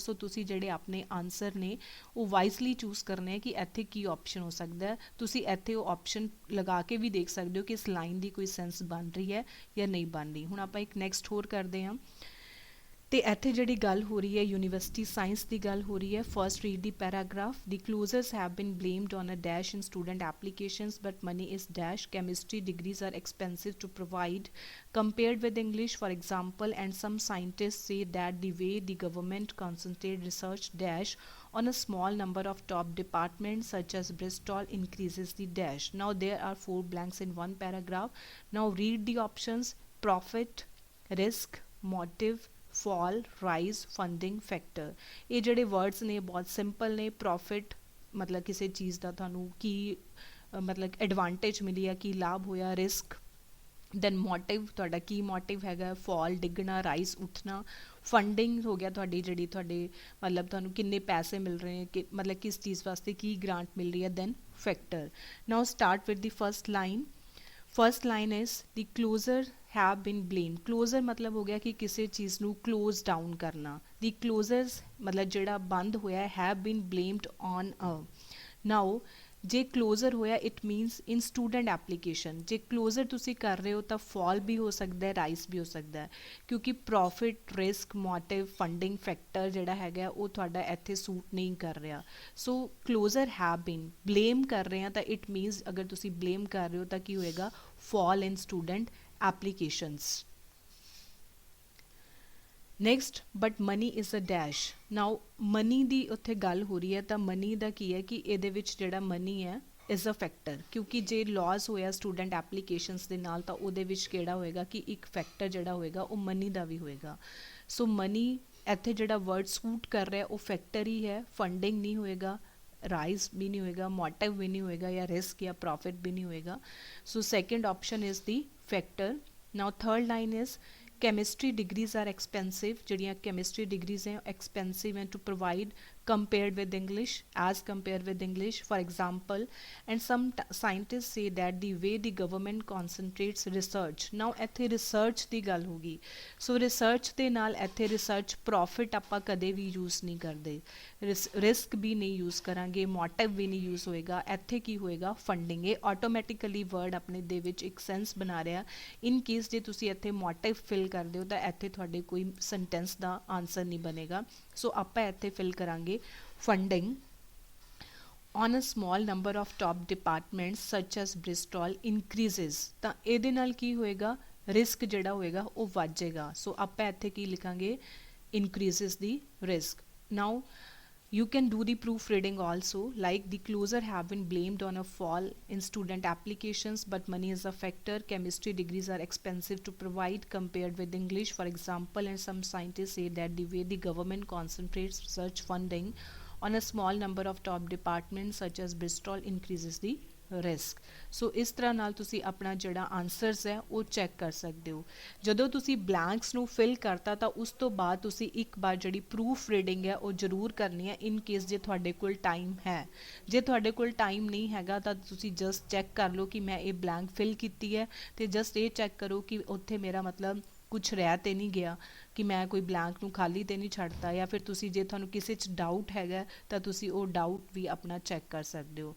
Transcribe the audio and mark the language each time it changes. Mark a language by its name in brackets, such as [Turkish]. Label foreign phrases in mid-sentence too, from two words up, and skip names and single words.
[Punjabi] ਸੋ ਤੁਸੀਂ ਜਿਹੜੇ ਆਪਣੇ ਆਨਸਰ ਨੇ ਉਹ [English] wisely choose [Punjabi] ਕਰਨੇ ਹੈ ਕਿ ਇੱਥੇ ਕੀ ਆਪਸ਼ਨ ਹੋ ਸਕਦਾ ਹੈ। ਤੁਸੀਂ ਇੱਥੇ ਉਹ ਆਪਸ਼ਨ ਲਗਾ ਕੇ ਵੀ ਦੇਖ ਸਕਦੇ ਹੋ ਕਿ ਇਸ ਲਾਈਨ ਦੀ ਕੋਈ ਸੈਂਸ ਬਣ ਰਹੀ ਹੈ ਜਾਂ ਨਹੀਂ ਬਣ ਰਹੀ। ਹੁਣ ਆਪਾਂ ਇੱਕ ਨੈਕਸਟ ਹੋਰ ਕਰਦੇ ਹਾਂ। ਤੇ ਇੱਥੇ ਜਿਹੜੀ ਗੱਲ ਹੋ ਰਹੀ ਹੈ [English] university science [Punjabi] ਦੀ ਗੱਲ ਹੋ ਰਹੀ ਹੈ। [English] first read the paragraph. ਦੀ closers have been blamed on a dash in student applications but money is dash. Chemistry degrees are expensive to provide compared with English, for example, and some scientists say that the way the government concentrate research dash on a small number of top departments such as Bristol increases the dash. Now there are 4 blanks in one paragraph. Now read the options: profit, risk, motive, fall, rise, funding, factor। [Punjabi] ਇਹ ਜਿਹੜੇ ਵਰਡਸ ਨੇ ਬਹੁਤ ਸਿੰਪਲ ਨੇ। ਪ੍ਰੋਫਿਟ ਮਤਲਬ ਕਿਸੇ ਚੀਜ਼ ਦਾ ਤੁਹਾਨੂੰ ਕੀ ਮਤਲਬ ਐਡਵਾਂਟੇਜ ਮਿਲੀ ਆ, ਕੀ ਲਾਭ ਹੋਇਆ। [English] risk, then motive, [Punjabi] ਤੁਹਾਡਾ ਕੀ ਮੋਟਿਵ ਹੈਗਾ। ਫਾਲ, ਡਿੱਗਣਾ। ਰਾਈਜ਼, ਉੱਠਣਾ। ਫੰਡਿੰਗ ਹੋ ਗਿਆ ਤੁਹਾਡੀ, ਜਿਹੜੀ ਤੁਹਾਡੇ ਮਤਲਬ ਤੁਹਾਨੂੰ ਕਿੰਨੇ ਪੈਸੇ ਮਿਲ ਰਹੇ ਨੇ, ਕਿ ਮਤਲਬ ਕਿਸ ਚੀਜ਼ ਵਾਸਤੇ ਕੀ ਗ੍ਰਾਂਟ ਮਿਲ ਰਹੀ ਹੈ। [English] then factor. now start with the first line. first line is the closure have been blamed। [Hindi] क्लोजर मतलब हो गया कि किसी चीज़ ਨੂੰ [English] close down [Hindi] करना। [English] the closers [Punjabi] ਮਤਲਬ ਜਿਹੜਾ ਬੰਦ ਹੋਇਆ [English] have been blamed on a। now ਜੇ closer ਹੋਇਆ it means in student application। [Punjabi] ਜੇ closer ਤੁਸੀਂ ਕਰ ਰਹੇ ਹੋ ਤਾਂ fall ਵੀ ਹੋ ਸਕਦਾ ਹੈ, rise ਵੀ ਹੋ ਸਕਦਾ ਹੈ, ਕਿਉਂਕਿ [English] profit, risk, motive, funding, factor [Punjabi] ਜਿਹੜਾ ਹੈਗਾ ਉਹ ਤੁਹਾਡਾ ਇੱਥੇ ਸੂਟ ਨਹੀਂ ਕਰ ਰਿਹਾ। ਸੋ [English] closer have been, [Punjabi] blame ਕਰ ਰਹੇ ਹਾਂ ਤਾਂ [English] it means [Punjabi] ਅਗਰ ਤੁਸੀਂ blame ਕਰ ਰਹੇ ਹੋ ਤਾਂ ਕੀ ਹੋਏਗਾ, [English] fall in student applications। next, but money is a dash। now money [Punjabi] ਦੀ ਉੱਥੇ ਗੱਲ ਹੋ ਰਹੀ ਹੈ ਤਾਂ money ਦਾ ਕੀ ਹੈ ਕਿ ਇਹਦੇ ਵਿੱਚ ਜਿਹੜਾ money ਹੈ [English] is a factor, [Punjabi] ਕਿਉਂਕਿ ਜੇ ਲਾਸ ਹੋਇਆ [English] student applications [Punjabi] ਦੇ ਨਾਲ ਤਾਂ ਉਹਦੇ ਵਿੱਚ ਕਿਹੜਾ ਹੋਏਗਾ ਕਿ ਇੱਕ ਫੈਕਟਰ ਜਿਹੜਾ ਹੋਏਗਾ ਉਹ money ਦਾ ਵੀ ਹੋਏਗਾ। ਸੋ money ਇੱਥੇ ਜਿਹੜਾ ਵਰਡ ਸੂਟ ਕਰ ਰਿਹਾ ਉਹ ਫੈਕਟਰ ਹੀ ਹੈ, ਫੰਡਿੰਗ ਨਹੀਂ ਹੋਏਗਾ, ਰਾਈਜ਼ ਵੀ ਨਹੀਂ ਹੋਏਗਾ, ਮੋਟਿਵ ਵੀ ਨਹੀਂ ਹੋਏਗਾ, ਜਾਂ ਰਿਸਕ ਜਾਂ ਪ੍ਰੋਫਿਟ ਵੀ ਨਹੀਂ ਹੋਏਗਾ। [English] so second option is the factor. now third line is chemistry degrees are expensive। ਜਿਹੜੀਆਂ chemistry degrees ਹੈ expensive ਹੈ to provide compared with English, as compared with English, for example, and some scientists say that the way the government concentrates research। [Punjabi] now ਇੱਥੇ research ਦੀ ਗੱਲ ਹੋਗੀ। ਸੋ research ਦੇ ਨਾਲ ਇੱਥੇ [English] research profit [Punjabi] ਆਪਾਂ ਕਦੇ ਵੀ ਯੂਜ਼ ਨਹੀਂ ਕਰਦੇ, ਰਿਸਕ ਵੀ ਨਹੀਂ ਯੂਜ਼ ਕਰਾਂਗੇ, ਮੋਟਿਵ ਵੀ ਨਹੀਂ ਯੂਜ਼ ਹੋਏਗਾ। ਇੱਥੇ ਕੀ ਹੋਏਗਾ, ਫੰਡਿੰਗ। ਇਹ [English] automatically word [Punjabi] ਆਪਣੇ ਦੇ ਵਿੱਚ ਇੱਕ ਸੈਂਸ ਬਣਾ ਰਿਹਾ। [English] in case [Punjabi] ਜੇ ਤੁਸੀਂ ਇੱਥੇ [English] motive fill [Punjabi] ਕਰਦੇ ਹੋ ਤਾਂ ਇੱਥੇ ਤੁਹਾਡੇ ਕੋਈ ਸੈਂਟੈਂਸ ਦਾ ਆਨਸਰ ਨਹੀਂ ਬਣੇਗਾ। ਸੋ ਆਪਾਂ ਇੱਥੇ ਫਿਲ ਕਰਾਂਗੇ [English] ਫੰਡਿੰਗ on a small number of top departments such as Bristol increases। [Punjabi] ਤਾਂ ਇਹਦੇ ਨਾਲ ਕੀ ਹੋਏਗਾ, ਰਿਸਕ ਜਿਹੜਾ ਹੋਏਗਾ ਉਹ ਵੱਧ ਜਾਏਗਾ। ਸੋ ਆਪਾਂ ਇੱਥੇ ਕੀ ਲਿਖਾਂਗੇ, [English] increases the risk। now you can do the proofreading also, like the closer have been blamed on a fall in student applications but money is a factor। chemistry degrees are expensive to provide compared with English, for example, and some scientists say that the way the government concentrates research funding on a small number of top departments such as Bristol increases the ਰਿਸਕ। [Punjabi] ਸੋ ਇਸ ਤਰ੍ਹਾਂ ਨਾਲ ਤੁਸੀਂ ਆਪਣਾ ਜਿਹੜਾ ਆਨਸਰਸ ਹੈ ਉਹ ਚੈੱਕ ਕਰ ਸਕਦੇ ਹੋ। ਜਦੋਂ ਤੁਸੀਂ ਬਲੈਂਕਸ ਨੂੰ ਫਿਲ ਕਰਤਾ ਤਾਂ ਉਸ ਤੋਂ ਬਾਅਦ ਤੁਸੀਂ ਇੱਕ ਵਾਰ ਜਿਹੜੀ [English] proof reading [Punjabi] ਹੈ ਉਹ ਜ਼ਰੂਰ ਕਰਨੀ ਹੈ, [English] in case [Punjabi] ਜੇ ਤੁਹਾਡੇ ਕੋਲ ਟਾਈਮ ਹੈ। ਜੇ ਤੁਹਾਡੇ ਕੋਲ ਟਾਈਮ ਨਹੀਂ ਹੈਗਾ ਤਾਂ ਤੁਸੀਂ [English] just check [Punjabi] ਕਰ ਲਓ ਕਿ ਮੈਂ ਇਹ [English] blank fill [Punjabi] ਕੀਤੀ ਹੈ, ਅਤੇ ਜਸਟ ਇਹ ਚੈੱਕ ਕਰੋ ਕਿ ਉੱਥੇ ਮੇਰਾ ਮਤਲਬ ਕੁਛ ਰਹਿ ਤੇ ਨਹੀਂ ਗਿਆ, ਕਿ ਮੈਂ ਕੋਈ ਬਲੈਂਕ ਨੂੰ ਖਾਲੀ ਤੇ ਨਹੀਂ ਛੱਡਤਾ, ਜਾਂ ਫਿਰ ਤੁਸੀਂ ਜੇ ਤੁਹਾਨੂੰ ਕਿਸੇ 'ਚ ਡਾਊਟ ਹੈਗਾ ਤਾਂ ਤੁਸੀਂ ਉਹ ਡਾਊਟ ਵੀ ਆਪਣਾ ਚੈੱਕ ਕਰ ਸਕਦੇ ਹੋ।